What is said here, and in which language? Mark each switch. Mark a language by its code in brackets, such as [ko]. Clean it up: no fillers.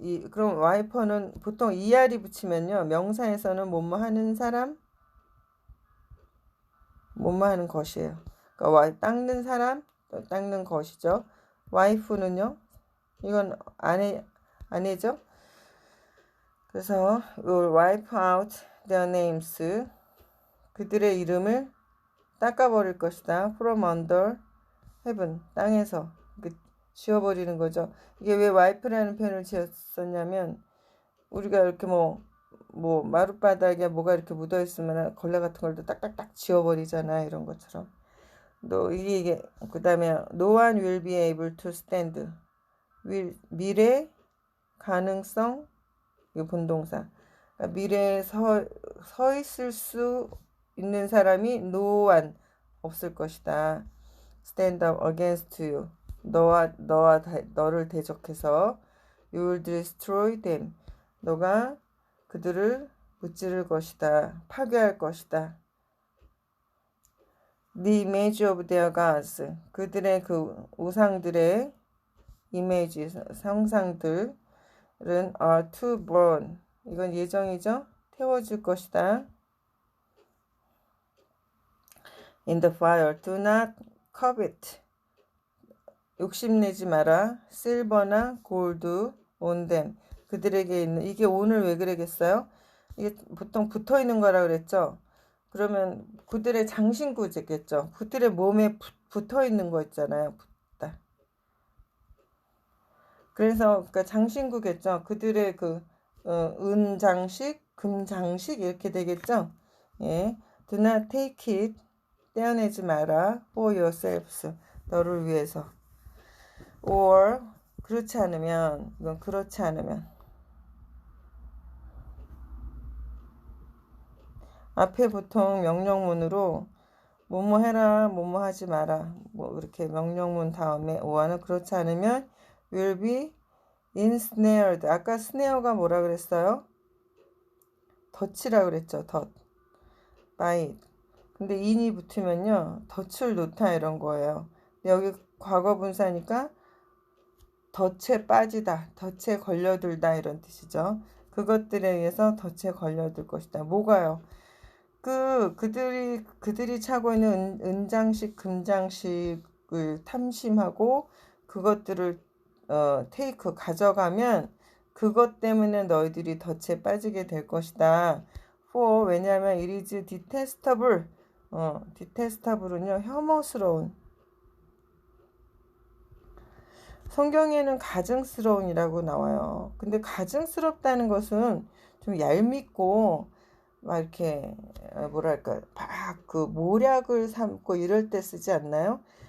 [ko] 그럼 와이퍼는 보통 ER이 붙이면요. 명사에서는 뭐뭐 하는 사람, 뭐뭐 하는 것이에요. 그러니까 닦는 사람, 닦는 것이죠. 와이프는요. 이건 아내죠. 그래서 [en] will wipe out their names. [ko] 그들의 이름을 닦아버릴 것이다. [en] from under heaven. [ko] 땅에서 지워버리는 거죠. 이게 왜 와이프라는 표현을 지었었냐면 우리가 이렇게 뭐 마룻바닥에 뭐가 이렇게 묻어있으면 걸레 같은 걸도 딱딱딱 지워버리잖아. 이런 것처럼. 이게 그 다음에 [en] no one will be able to stand. [ko] 미래 가능성 이거 본동사. 그러니까 미래에 서 있을 수 있는 사람이 [en] no one [ko] 없을 것이다. [en] stand up against you. [ko] 너를 대적해서 [en] you will destroy them. [ko] 너가 그들을 무찌를 것이다. 파괴할 것이다. [en] The image of their gods. [ko] 그들의 그 우상들의 이미지, 상상들은 [en] are to burn. [ko] 이건 예정이죠. 태워줄 것이다. [en] In the fire. Do not covet. [ko] 욕심내지 마라. 실버나 골드 [en] on them. [ko] 그들에게 있는 이게 오늘 왜 그러겠어요? 이게 보통 붙어 있는 거라 그랬죠. 그러면 그들의 장신구겠죠. 그들의 몸에 붙어 있는 거 있잖아요. 붙다. 그래서 그러니까 장신구겠죠. 그들의 그 은장식, 금장식 이렇게 되겠죠. [en] 예, do not take it, [ko] 떼어내지 마라, [en] for yourselves, [ko] 너를 위해서. or 그렇지 않으면, 이건 그렇지 않으면, 앞에 보통 명령문으로 뭐뭐 해라, 뭐뭐 하지 마라, 뭐 이렇게 명령문 다음에 or는 그렇지 않으면 [en] will be ensnared. [ko] 아까 snare가 뭐라 그랬어요? 덫이라 그랬죠. 덫. by. 근데 in이 붙으면요, 덫을 놓다 이런 거예요. 여기 과거 분사니까 덫에 빠지다, 덫에 걸려들다 이런 뜻이죠. 그것들에 의해서 덫에 걸려들 것이다. 뭐가요? 그들이 차고 있는 은장식, 금장식을 탐심하고 그것들을 테이크 가져가면 그것 때문에 너희들이 덫에 빠지게 될 것이다. [en] for [ko] 왜냐하면 [en] it is detestable. [ko] detestable은요, 혐오스러운. 성경에는 가증스러운이라고 나와요. 근데 가증스럽다는 것은 좀 얄밉고 막 이렇게 뭐랄까 막 그 모략을 삼고 이럴 때 쓰지 않나요?